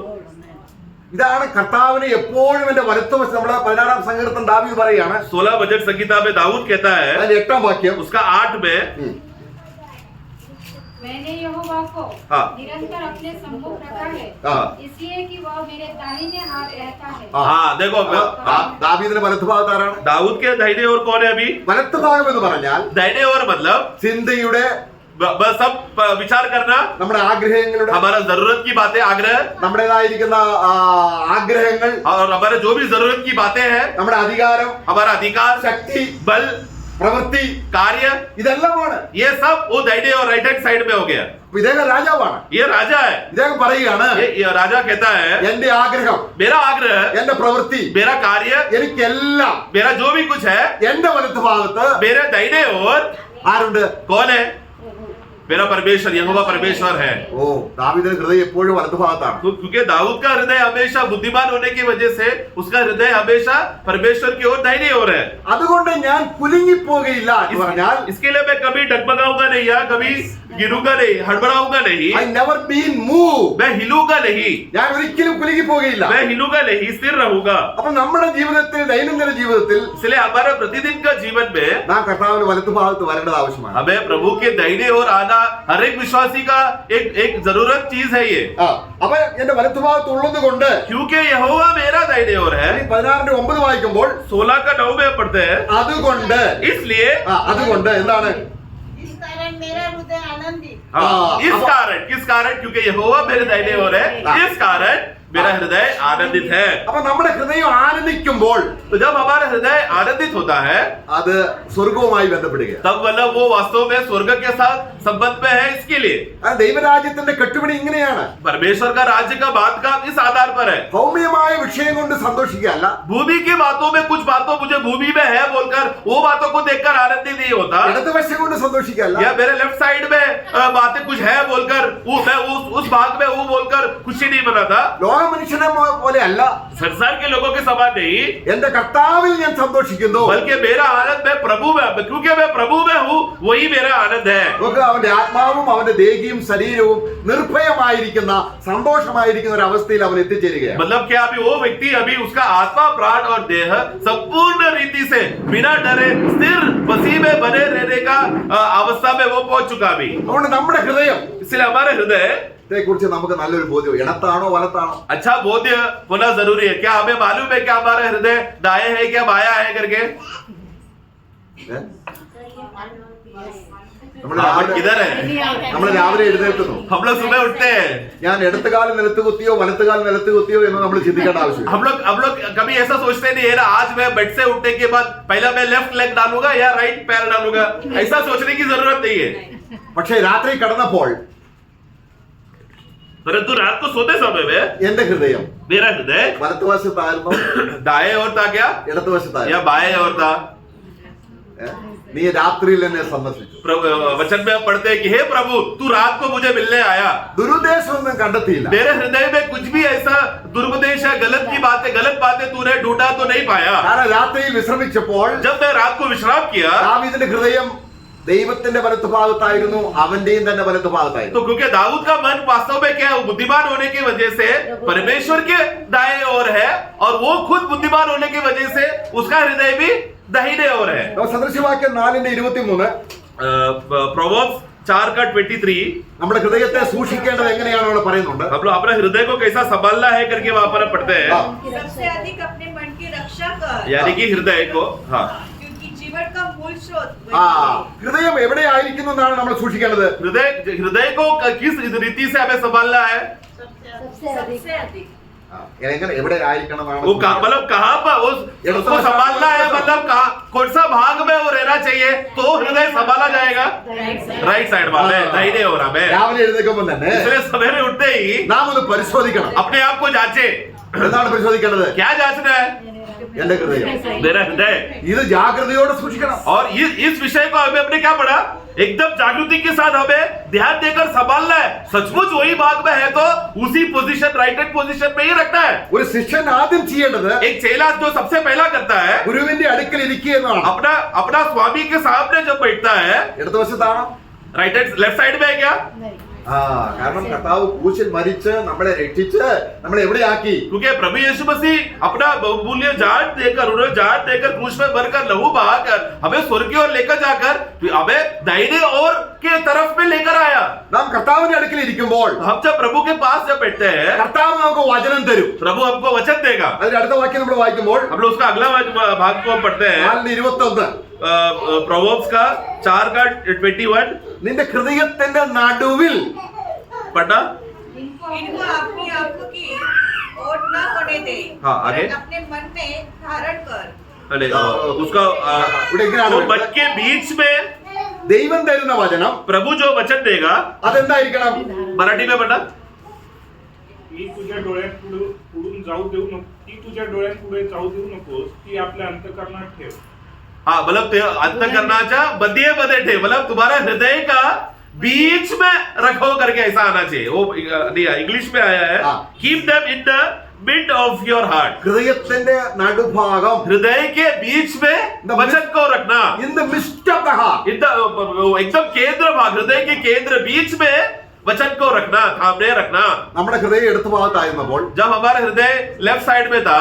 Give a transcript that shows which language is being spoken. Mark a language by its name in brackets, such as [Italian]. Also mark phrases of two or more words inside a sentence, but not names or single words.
[Malayalam] ഇതാണ് കർത്താവിനെ എപ്പോഴും എന്റെ വലത്തുവശം. നമ്മുടെ 16-ാം സങ്കീർത്തനം ദാവീദ് പറയാണ്, [Hindi] 16 भजन संगीता में दाऊद कहता है, [Malayalam] അതിന്റെ 8ാം വാക്യം, [Hindi] उसका 8 में, मैंने यहोवा को हाँ। निरंतर अपने सम्मुख रखा है, हाँ। इसलिए कि वह मेरे दाहिने हाथ रहता है। हाँ देखो [Malayalam] ദാവീദിന്റെ വലത്തുഭാഗത്ത് ആരാണ്? [Hindi] दाऊद के दाहिने ओर कौन है? अभी [Malayalam] വലത്തുഭാഗം എന്ന് പറഞ്ഞാൽ [Hindi] दाहिने ओर मतलब [Malayalam] ചിന്തയുടെ, [Hindi] बस सब विचार करना, [Malayalam] നമ്മുടെ ആഗ്രഹങ്ങളുടെ, [Hindi] हमारा जरूरत की बातें, आग्रह, [Malayalam] നമ്മുടേതായിരിക്കുന്ന ആഗ്രഹങ്ങൾ, [Hindi] और हमारे जो भी जरूरत की बातें हैं, [Malayalam] നമ്മുടെ അധികാരം, [Hindi] हमारा अधिकार, [Malayalam] ശക്തി, [Hindi] बल, [Malayalam] പ്രവൃത്തി, [Hindi] कार्य, [Malayalam] ഇതെല്ലാമാണ്. [Hindi] ये सब वो दाहिने और [English] right hand side [Hindi] में हो गया। [Malayalam] ഇദ്ദേഹം രാജാവാണ്. [Hindi] ये राजा है। [Malayalam] ഇദ്ദേഹം പറയുകയാണ്, [Hindi] ये राजा कहता है, [Malayalam] എന്റെ ആഗ്രഹം, [Hindi] मेरा आग्रह, [Malayalam] എന്റെ പ്രവൃത്തി, [Hindi] मेरा कार्य, [Malayalam] എനിക്കെല്ലാം [Hindi] मेरा जो भी कुछ है, [Malayalam] എന്റെ വലത്തുഭാഗത്ത് [Hindi] मेरे दाहिने ओर [Malayalam] ആരുണ്ട്? [Hindi] कौन है? मेरा परमेश्वर, यहोवा परमेश्वर है। [Malayalam] ഓ, ദാവീദിന്റെ ഹൃദയം എപ്പോഴും വലത്തുഭാഗത്താണ്. [Hindi] तो क्योंकि दाऊद का हृदय हमेशा बुद्धिमान होने की वजह से उसका हृदय हमेशा परमेश्वर की ओर दाहिनी ओर है। [Malayalam] അതുകൊണ്ട് ഞാൻ കുലുങ്ങിപ്പോകയില്ല എന്ന് പറഞ്ഞാൽ, [Hindi] इसके लिए मैं कभी डगमगाऊंगा नहीं या कभी गिरूंगा नहीं, हड़बड़ाऊंगा नहीं, [English] I never been moved. [Hindi] मैं हिलूंगा नहीं, [Malayalam] ഞാൻ ഒരിക്കലും കുലുങ്ങിപ്പോകയില്ല. [Hindi] मैं हिलूंगा नहीं, स्थिर रहूंगा। [Malayalam] അപ്പൊ നമ്മുടെ ജീവിതത്തിൽ, ദൈനംദിന ജീവിതത്തിൽ [Hindi] इसलिए हमारे प्रतिदिन का जीवन में [Malayalam] നാം കർത്താവിന്റെ വലത്തുഭാഗത്ത് വരേണ്ടത് ആവശ്യമാണ്. [Hindi] हमें प्रभु के दाहिने ओर आना हर एक विश्वासी का एक जरूरत चीज है ये। [Malayalam] അപ്പൊ എന്റെ വലത്തുഭാഗത്ത് ഉള്ളത് കൊണ്ട്, [Hindi] क्योंकि यहोवा मेरा दाहिने ओर है। [Malayalam] 16-9 വായിക്കുമ്പോൾ [Hindi] 16 का 9 में पढ़ते हैं, [Malayalam] അതുകൊണ്ട്, [Hindi] इसलिए [Malayalam] അതുകൊണ്ട് എന്താണ്? [Hindi] इस कारण मेरा हृदय आनंदित, इस कारण, किस कारण? क्योंकि यहोवा मेरे दाहिने ओर है, इस कारण मेरा हृदय आनंदित है। [Malayalam] അപ്പൊ നമ്മുടെ ഹൃദയം ആനന്ദിക്കുമ്പോൾ [Hindi] तो जब हमारा हृदय आनंदित होता है [Malayalam] അത് സ്വർഗവുമായി ബന്ധപ്പെടുകയാണ്. [Hindi] तब मतलब वो वास्तव में स्वर्ग के साथ संबंध में है। इसके लिए [Malayalam] ആ ദൈവരാജ്യത്തിന്റെ കെട്ടുപണി ഇങ്ങനെയാണ്. [Hindi] परमेश्वर का राज्य का बात का इस आधार पर है। [Malayalam] ഭൗമ്യമായ വിഷയം കൊണ്ട് സന്തോഷിക്കുകയല്ല, [Hindi] भूमि की बातों में कुछ बातों मुझे भूमि में है बोलकर वो बातों को देखकर आनंदित नहीं होता, [Malayalam] ഇടതുവശം കൊണ്ട് സന്തോഷിക്കുകയല്ല, [Hindi] या मेरे [English] left side [Hindi] में बातें कुछ है बोलकर वो मैं उस भाग में वो बोलकर खुशी नहीं मनाता। [Malayalam] ലോക മനുഷ്യനെ പോലെ അല്ല, [Hindi] संसार के लोगों के समान नहीं, [Malayalam] എന്റെ കർത്താവിൽ ഞാൻ സന്തോഷിക്കുന്നു. [Hindi] बल्कि मेरा आनंद मैं प्रभु में, क्योंकि मैं प्रभु में हूँ वही मेरा आनंद है। [Malayalam] നമുക്ക് അവന്റെ ആത്മാവും അവന്റെ ദേഹിയും ശരീരവും നിർഭയമായിരിക്കുന്ന സന്തോഷമായിരിക്കുന്ന ഒരു അവസ്ഥയിൽ അവൻ എത്തിച്ചേരുകയാണ്. [Hindi] मतलब क्या अभी वो व्यक्ति अभी उसका आत्मा प्राण और देह संपूर्ण रीति से बिना डरे स्थिर मसीह में बने रहने का अवस्था में वो पहुंच चुका अभी। [Malayalam] അതുകൊണ്ട് നമ്മുടെ ഹൃദയം [Hindi] इसलिए हमारे हृदय [Malayalam] കുറിച്ച് നമുക്ക് നല്ലൊരു ബോധ്യം, ഇടത്താണോ വലത്താണോ. [Hindi] अच्छा बोध्य होना जरूरी है। क्या हमें मालूम है क्या हमारा हृदय दाएं है क्या बायां है करके? किधर है? [Malayalam] നമ്മൾ രാവിലെ എഴുന്നേൽക്കുന്നു, [Hindi] हम लोग सुबह उठते हैं, [Malayalam] ഞാൻ ഇടത്തുകാലം നിലത്ത് കുത്തിയോ വലത്തുകാലം നിലത്ത് കുത്തിയോ എന്ന് നമ്മൾ ചിന്തിക്കേണ്ട ആവശ്യം. [Hindi] हम लोग कभी ऐसा सोचते नहीं है ना आज मैं बेड से उठने के बाद पहला मैं [English] left leg [Hindi] डालूंगा या राइट पैर डालूंगा, ऐसा सोचने की जरूरत नहीं है। [Malayalam] പക്ഷേ രാത്രി കടന്നപ്പോൾ [Hindi] परंतु रात को सोते समय में [Malayalam] എന്റെ ഹൃദയം [Hindi] मेरा हृदय [Malayalam] വലത്തുവശത്തായിരുന്നോ [Hindi] दाएं ओर था क्या [Malayalam] ഇടത്തുവശത്തായിരുന്നു? [Hindi] या बाएं ओर था? [Malayalam] നീ രാത്രിയിൽ എന്നെ സന്ദർശിച്ചു. [Hindi] वचन में पढ़ते हैं कि हे प्रभु तू रात को मुझे मिलने आया। [Malayalam] ദുരുദ്ദേശമൊന്നും കണ്ടെത്തിയില്ല. [Hindi] मेरे हृदय में कुछ भी ऐसा दुरुपदेश है, गलत बातें तूने ढूंढा तो नहीं पाया। [Malayalam] കാരണം രാത്രിയിൽ വിശ്രമിച്ചപ്പോൾ [Hindi] जब मैं रात को विश्राम किया [Malayalam] ദാവീദിന്റെ ഹൃദയം ദൈവത്തിന്റെ വലത്തുഭാഗത്തായിരുന്നു, അവന്റെയും തന്നെ വലത്തുഭാഗത്തായിരുന്നു. [Hindi] तो क्योंकि दाऊद का मन वास्तव में क्या है, वो बुद्धिमान होने की वजह से परमेश्वर के दाएं ओर है और वो खुद बुद्धिमान होने की वजह से उसका हृदय भी दाहिने ओर है। [Malayalam] സദൃശവാക്യം 4:23 [Hindi] प्रोवर्ब्स 4:23 [Malayalam] നമ്മുടെ ഹൃദയത്തെ സൂക്ഷിക്കേണ്ടത് എങ്ങനെയാണ് അവിടെ പറയുന്നുണ്ട്. [Hindi] हम लोग अपने हृदय को कैसा संभालना है करके वहां पर पढ़ते हैं। सबसे अधिक अपने मन की रक्षा कर, यानी कि हृदय को, हाँ, क्योंकि जीवन का मूल स्रोत ആ वही है। [Malayalam] ഹൃദയം എവിടെ ആയിരിക്കുന്നു എന്നാണ് നമ്മൾ സൂക്ഷിക്കേണ്ടത്. [Hindi] हृदय को किस रीति से हमें संभालना है? सबसे अधिक [Malayalam] ആ, എങ്ങനെ എവിടെ ആയിരിക്കണം എന്നാണ് [Hindi] वो मतलब कहाँ पर उसको संभालना है, मतलब कौन सा भाग में वो रहना चाहिए तो हृदय संभाला जाएगा? [English] right side [Hindi] वाले दाहिने ओर में। [Malayalam] രാവിലെ എഴുന്നേൽക്കുമ്പോൾ തന്നെ [Hindi] इसलिए सवेरे उठते ही [Malayalam] നാം ഒന്ന് പരിശോധിക്കണം. [Hindi] अपने आप को जांचे। [Malayalam] എന്താണ് പരിശോധിക്കേണ്ടത്? [Hindi] क्या जांचना है? [Malayalam] എന്റെ ഹൃദയം [Hindi] मेरा हृदय। [Malayalam] ഇത് ജാഗ്രതയോടെ സൂക്ഷിക്കണം. [Hindi] और इस विषय को हमें अपने क्या पढ़ा, एकदम जागृति के साथ हमें ध्यान देकर संभालना है। सचमुच वही भाग में है तो उसी पोजीशन, [English] right hand position [Hindi] में ही रखना है। [Malayalam] ഒരു ശിഷ്യൻ ആദ്യം ചെയ്യേണ്ടത് [Hindi] एक चेला जो सबसे पहला करता है [Malayalam] ഗുരുവിന്റെ അടുക്കൽ ഇരിക്കുക എന്നതാണ്. [Hindi] अपना स्वामी के सामने जब बैठता है, [Malayalam] ഇടതുവശത്താണോ? [English] right hand left side [Hindi] में है क्या? [Malayalam] ആ കാരണം കർത്താവ് ക്രൂശിൽ മരിച്ച് നമ്മളെ രക്ഷിച്ച് നമ്മളെ എവിടെയാക്കി? [Hindi] क्योंकि प्रभु यीशु मसीह अपना बहुमूल्य जान देकर, उन्होंने जान देकर क्रूस में भरकर लहू बहाकर हमें स्वर्ग की ओर लेकर जाकर हमें दाहिने ओर के तरफ में लेकर आया। [Malayalam] നാം കർത്താവിന്റെ അടുക്കൽ ഇരിക്കുമ്പോൾ [Hindi] हम जब प्रभु के पास जब बैठते हैं [Malayalam] കർത്താവ് നമുക്ക് വചനം തരും. [Hindi] प्रभु हमको वचन देगा। [Malayalam] അതിന്റെ അടുത്ത വാക്യം നമ്മൾ വായിക്കുമ്പോൾ [Hindi] हम लोग उसका अगला भाग को हम पढ़ते हैं 4:21 प्रोवर्ब्स का 4:21 [Malayalam] നിന്റെ ഹൃദയത്തിന്റെ നടുവിൽ [Hindi] पढ़ना। इनको अपनी आंखों की ओट न होने दे, हाँ, आगे। वरन अपने मन में धारण कर। अरे उसका [Malayalam] ഇവിടെ എങ്ങനെയാണ് [Hindi] तो [Malayalam] വരുന്നത്? [Hindi] मन के बीच में [Malayalam] ദൈവം തരുന്ന വചനം [Hindi] प्रभु जो वचन देगा, [Malayalam] അതെന്തായിരിക്കണം? [Hindi] मराठी में पढ़ना। [Marathi] ती तुझ्या पुढून जाऊ देऊ नको, ती तुझ्या डोळ्यांपुढे जाऊ देऊ नकोस, ती आपल्या अंतःकरणात ठेव. [Hindi] हाँ मतलब [Marathi] अंतःकरणाच्या मध्ये ठेव, [Hindi] मतलब तुम्हारा हृदय का बीच में रखो करके ऐसा आना चाहिए। वो नहीं इंग्लिश में आया है, हाँ। [English] Keep them in the mid of your heart. [Malayalam] ഹൃദയത്തിന്റെ നടുഭാഗം [Hindi] हृदय के बीच में वचन को रखना। [English] in the midst of the heart. [Hindi] एकदम केंद्र भाग, हृदय के केंद्र बीच में वचन को रखना, थामने रखना। [Malayalam] നമ്മുടെ ഹൃദയം ഇടതു ഭാഗത്തായിരുന്നപ്പോൾ [Hindi] जब हमारा हृदय [English] left side [Hindi] में था